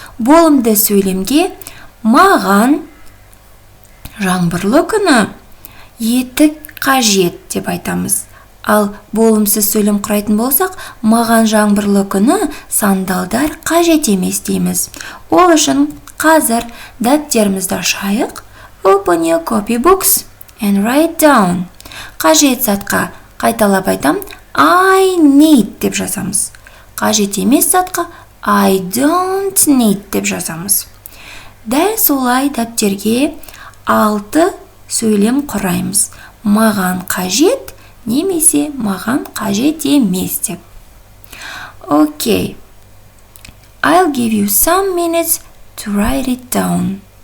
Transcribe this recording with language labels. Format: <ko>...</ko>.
<kk>Болымды сөйлемге маған жаңбырлы күні етік қажет деп айтамыз. Ал болымсыз сөйлем құрайтын болсақ, маған жаңбырлы күні сандалдар қажет емес дейміз. Ол үшін қазір дәптерімізді ашайық.</kk> <en>Open your copybooks and write down.</en> <kk>Қажет затқа қайталап айтам,</kk> <en>I need</en> <kk>деп жазамыз. Қажет емес затқа</kk> <en>I don't need</en> <kk>деп жазамыз. Дәл солай дәптерге 6 сөйлем құраймыз. Маған қажет, немесе маған қажет емес деп.</kk> <en>Okay. I'll give you some minutes to write it down.</en>